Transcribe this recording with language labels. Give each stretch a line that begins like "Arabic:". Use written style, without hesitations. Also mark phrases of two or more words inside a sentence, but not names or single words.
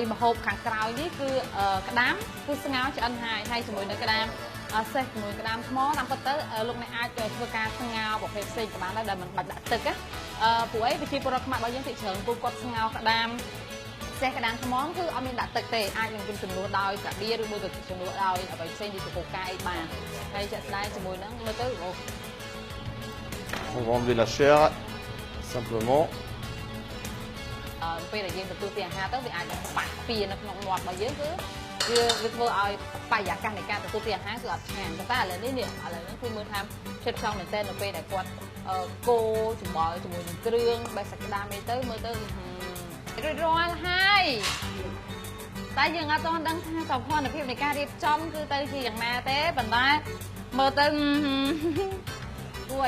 Khmer: ម្ហូបខាងក្រោយនេះគឺក្តាមគឺស្ងោរឆ្អិនហើយជាមួយនឹងក្តាមសេះជាមួយក្តាមថ្មតាមពិតទៅលោកអ្នកអាចធ្វើការស្ងោរប្រភេទផ្សេងក៏បានដែរដែលមិនបាច់ដាក់ទឹកព្រោះអីប្រជាពលរដ្ឋខ្មែររបស់យើងទីច្រើនពួកគាត់ស្ងោរក្តាមសេះក្តាមថ្មគឺអត់មានដាក់ទឹកទេអាចនឹងជំនួសដោយកាបៀឬមួយក៏ជំនួសដោយអ្វីផ្សេងដូចជាកូកាអីបានហើយចាក់ស្ដែងជាមួយនឹងមើលទៅ
French: On va enlever la chair, simplement.
Khmer: ពេលដែលយើងទទួលទានអាហារទៅវាអាចបាក់ពីនៅក្នុងមាត់របស់យើងគឺវាធ្វើឲ្យបរិយាកាសនៃការទទួលទានអាហារគឺអត់ឆ្ងាញ់តែឥឡូវនេះគឺមើលថាចិត្តខ្លាំងមែនទែននៅពេលដែល គាត់កូរច្បល់ជាមួយនឹងគ្រឿងបេះសាច់ក្តាមនេះទៅមើលទៅរួចរាល់ហើយតែយើងអត់ទាន់ដឹងថាសោភ័ណភាពនៃការរៀបចំគឺទៅជាយ៉ាងណាទេប៉ុន្តែមើលទៅគួរឲ្យ